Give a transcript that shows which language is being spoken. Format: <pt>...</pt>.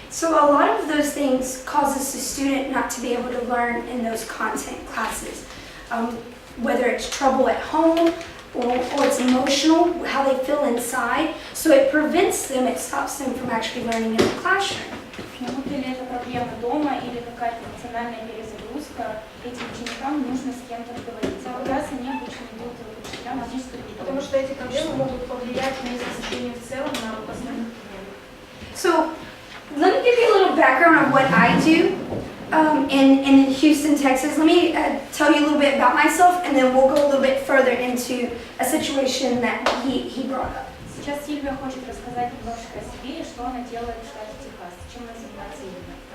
<en>So a lot of those things causes the student not to be able to learn in those content classes. Whether it's trouble at home, or it's emotional, how they feel inside, so it prevents them, it stops them from actually learning in the classroom.</en> <ru>Или это проблема дома, или какая-то эмоциональная перезагрузка, этим ученикам нужно с кем-то поговорить. А как раз они обычно идут к учителям физической культуры. Потому что эти проблемы могут повлиять на их изучение в целом, на основных предметах.</ru> <en>So, let me give you a little background on what I do. In Houston, Texas. Let me tell you a little bit about myself, and then we'll go a little bit further into a situation that he brought up.</en> <ru>Сейчас Сильвия хочет рассказать немножко о себе и что она делает в штате Техас. Чем она занимается именно?</ru>